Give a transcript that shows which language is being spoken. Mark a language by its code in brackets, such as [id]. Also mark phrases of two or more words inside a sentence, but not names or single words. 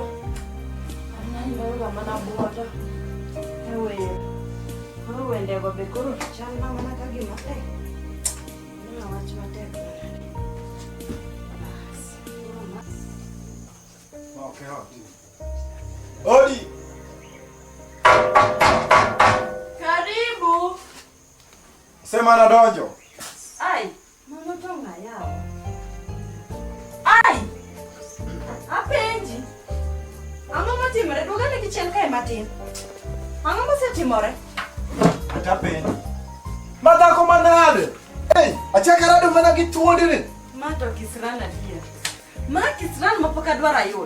[luo] Ananyora mana buoto. Koro wendego be koro chal na mana ka gima tek. Nina wach matek manana. Okay, Odi. Karibu. Sema na donjo. Ai, mama tonga yao. Ai. Apenji. Ang'o matimore? Dwogane kichien kae matin. Ang'o mosetimore? Ata penjo. Madhako manade. Hey, achakarado mana gi tuondini. Ma to kisran adier. Ma kisran mapok adwaro ayudo.